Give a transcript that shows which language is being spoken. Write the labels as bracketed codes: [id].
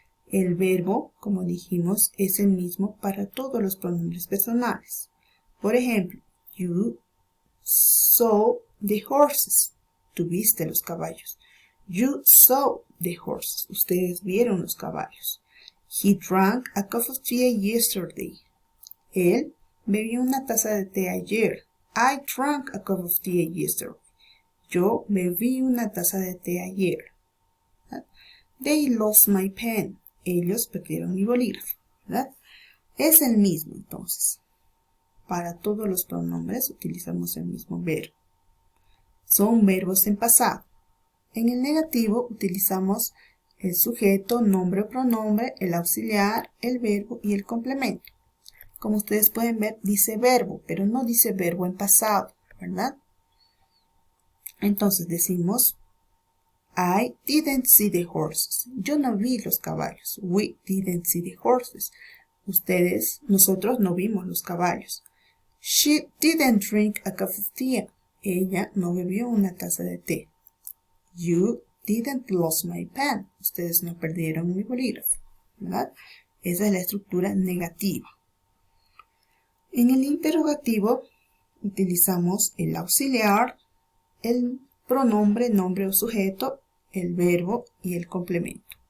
[es] El verbo, como dijimos, es el mismo para todos los pronombres personales. Por ejemplo, [en] you saw the horses. [es] Tú viste los caballos. [en] You saw the horses. [es] Ustedes vieron los caballos. [en] He drank a cup of tea yesterday. [es] Él bebió una taza de té ayer. [en] I drank a cup of tea yesterday. [es] Yo bebí una taza de té ayer. [en] They lost my pen. [es] Ellos perdieron mi bolígrafo. ¿Verdad? Es el mismo entonces. Para todos los pronombres utilizamos el mismo verbo. Son verbos en pasado. En el negativo utilizamos el sujeto, nombre o pronombre, el auxiliar, el verbo y el complemento. Como ustedes pueden ver, dice verbo, pero no dice verbo en pasado, ¿verdad? Entonces decimos, [en] I didn't see the horses. [es] Yo no vi los caballos. [en] We didn't see the horses. [es] Nosotros no vimos los caballos. [en] She didn't drink a cup of tea. [es] Ella no bebió una taza de té. [en] You didn't lose my pen. [es] Ustedes no perdieron mi bolígrafo, ¿verdad? Esa es la estructura negativa. En el interrogativo utilizamos el auxiliar, el pronombre, nombre o sujeto, el verbo y el complemento.